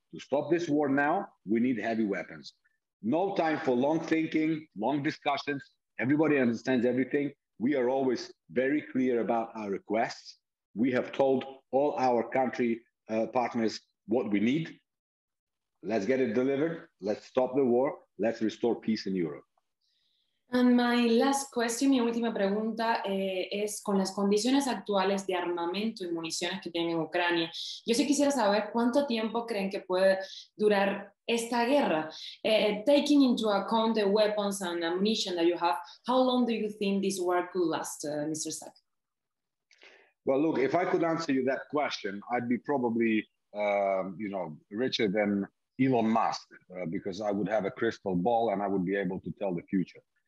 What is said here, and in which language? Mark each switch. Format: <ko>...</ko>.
<en>To stop this war now, we need heavy weapons. No time for long thinking, long discussions. Everybody understands everything. We are always very clear about our requests. We have told all our country partners what we need. Let's get it delivered. Let's stop the war. Let's restore peace in Europe.</en> <es>And my last question, mi última pregunta es con las condiciones actuales de armamento y municiones que tiene Ucrania. Yo sí quisiera saber cuánto tiempo creen que puede durar esta guerra.</es> <en>Taking into account the weapons and ammunition that you have, how long do you think this war could last, Mr. Sak? Well, look, if I could answer you that question, I'd be probably, richer than Elon Musk because I would have a crystal ball and I would be able to tell the future.</en>